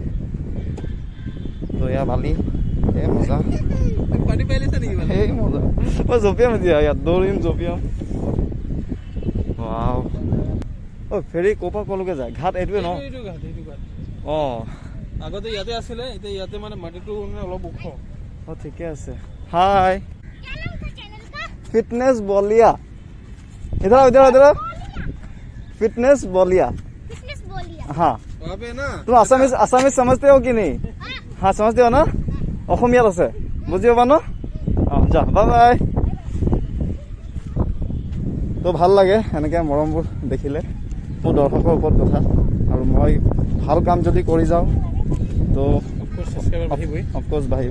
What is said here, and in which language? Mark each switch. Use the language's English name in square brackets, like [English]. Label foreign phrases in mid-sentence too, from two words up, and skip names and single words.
[Assamese] তো এয়া বালি, এই মজা, এই মজা। মই জঁপিয়াম এতিয়া, ইয়াত দৌৰিম, জঁপিয়াম। ৱাও, অ' ফেৰী ক'ৰ পৰা ক'লৈকে যায়? ঘাট এইটোৱে ন? অঁ, আগতে ইয়াতে আছিলে, এতিয়া ইয়াতে মানে মাটিটো অলপ ওখ। অঁ ঠিকে আছে। হাই, [Hindi] fitnessboliya, इधर इधर इधर fitnessboliya। हाँ, तुम आसामीज समझते हो कि नहीं? हाँ समझते हो ना? [Assamese] অসমীয়াত আছে, বুজি পাবা ন? অঁ যা, বাই বাই। তো ভাল লাগে এনেকৈ মৰমবোৰ দেখিলে, মোৰ দৰ্শকৰ ওপৰত কথা। আৰু মই ভাল কাম যদি কৰি যাওঁ, তো অফক'ৰ্চ বাঢ়িব।